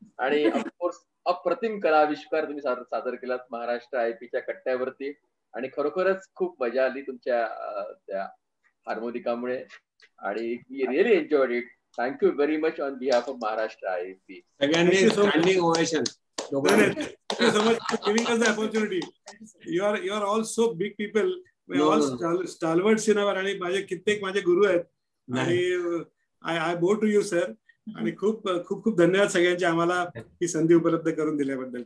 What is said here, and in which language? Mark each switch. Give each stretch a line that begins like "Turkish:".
Marathi: आणि ऑफकोर्स अप्रतिम कला आविष्कार तुम्ही सादर केलात महाराष्ट्र IIPच्या कट्ट्यावरती. आणि खरोखरच खूप मजा आली तुमच्या त्या हार्मोनिकामुळे. आणि
English: We really enjoyed it. Thank you very much on behalf of Maharashtra IIP.
Marathi: सगळ्यांनी standing ovation.
English: Thank you so much for giving us the opportunity. You are all so big people. We are all stalwarts in our.
Marathi: आणि माझे कित्येक माझे गुरु आहेत. आणि
English: I bow to you sir.
Marathi: आणि खूप खूप खूप धन्यवाद सगळ्यांचे आम्हाला ही संधी उपलब्ध करून दिल्याबद्दल.